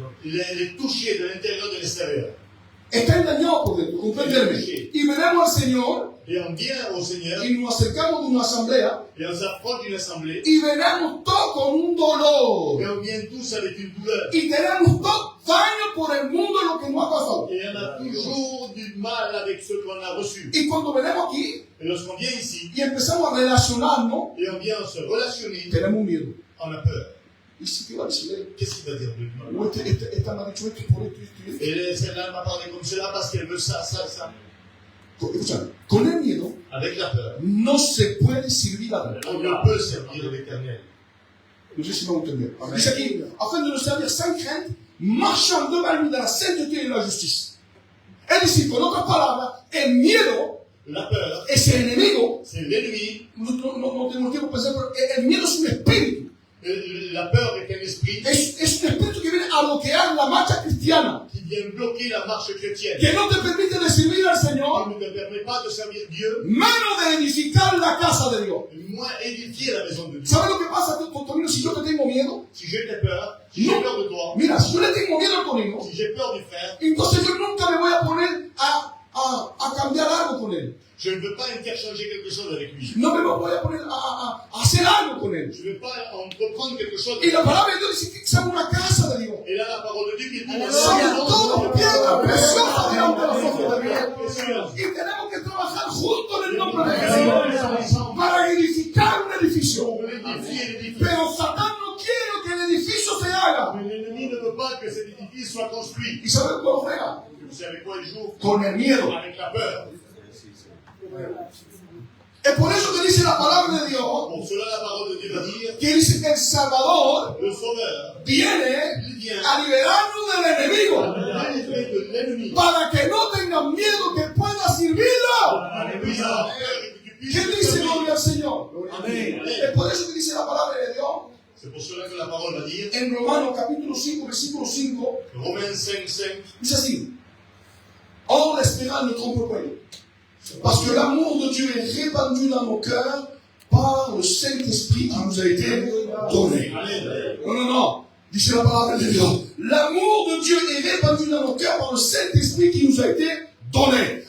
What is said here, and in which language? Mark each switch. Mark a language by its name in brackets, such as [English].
[French] Elle est touchée de l'intérieur de l'extérieur. [Spanish] Está engañado por dentro, comprenderme. Y venimos al Señor [French] Et on vient au Seigneur [Spanish] y nos acercamos de una asamblea [French] et on s'approche d'une assemblée [Spanish] y venimos todos con un dolor. [French] et on vient tous avec une douleur. [Spanish] Y tenemos todo daño por el mundo lo que nos ha pasado. [French] Et on a toujours du mal avec ce qu'on a reçu. [Spanish] Y cuando venimos aquí [French] Et lorsqu'on vient ici [Spanish] y empezamos a relacionarnos, [French] et on vient se relationner, [Spanish] tenemos miedo. [French] on a peur. [Spanish] ¿Y si te va a decir? [French] Qu'est-ce qu'il va dire de lui? [Spanish] O esta me ha dicho esto por esto, esto y esto. [French] Et celle-là m'a parlé comme cela parce qu'elle veut ça. [Spanish] Escucha, con el miedo [French] Avec la peur, [Spanish] no se puede servir a Dios. [French] on ne peut servir l'Éternel. [Spanish] No sé si me va a entender. Dice aquí, [French] afin de nos servir sans crainte, marchant devant lui dans la sainteté et la justice. [Spanish] Es decir, con otras palabras, el miedo [French] La peur, [Spanish] es el enemigo. [French] c'est l'ennemi. [Spanish] No tengo tiempo para pensar, pero el miedo es un espíritu. [French] La peur est un esprit [Spanish] Es un espíritu que viene a bloquear la marcha cristiana, [French] qui vient bloquer la marche chrétienne. [Spanish] que no te permite de servir al [French] Qui [Spanish] Señor, [French] ne te permet pas de servir Dieu, [Spanish] menos de edificar la casa de Dios. [French] moins édifier la maison de Dieu. [Spanish] ¿Sabes lo que pasa, Tonino, si yo te tengo miedo? [French] Si j'ai peur, si j'ai peur de toi, [Spanish] Mira, si yo le tengo miedo al Tonino, [French] si j'ai peur du frère, [Spanish] entonces yo nunca me voy a poner a cambiar algo con con él. [French] Je ne veux pas interchanger quelque chose avec lui. [Spanish] No me voy a poner a hacer algo con él. [French] Je ne veux pas entreprendre quelque chose. [Spanish] Y la palabra de Dios dice que somos una casa de Dios. [French] Et là, la parole de Dieu qui dit [Spanish] Somos todos piedras preciosas delante de los ojos de Dios. [French] précieuse. [Spanish] Y tenemos que trabajar juntos en el nombre de Jesús para edificar un edificio. [French] Pour l'édifier l'édifice. [Spanish] Pero Satán no quiere que el edificio se haga. [French] Mais l'ennemi ne veut pas que cet édifice soit construit. [Spanish] ¿Y saben cómo juega? [French] Vous savez quoi, il joue [Spanish] Con el miedo. [French] avec la peur. [Spanish] Es por eso que dice la palabra de Dios, [French] Pour cela, la parole de Dieu va dire [Spanish] que dice que el Salvador [French] le Sauveur [Spanish] viene [French] il vient [Spanish] a liberarnos del enemigo [French] délivrer de l'ennemi. [Spanish] para que no tengan miedo que pueda servirlo. [French] Alléluia. [Spanish] ¿Qué dice gloria al Señor? Es por eso que dice la palabra de Dios [French] C'est pour cela que la parole va dire, [Spanish] en Romanos capítulo 5, versículo 5, [French] Romains 5:5, [Spanish] dice así: [French] Or l'espérance ne trompe point, parce que l'amour de Dieu est répandu dans nos cœurs par le Saint-Esprit qui nous a été donné. Non. [Spanish] Dice la palabra de Dios. [French] L'amour de Dieu est répandu dans nos cœurs par le Saint-Esprit qui nous a été donné.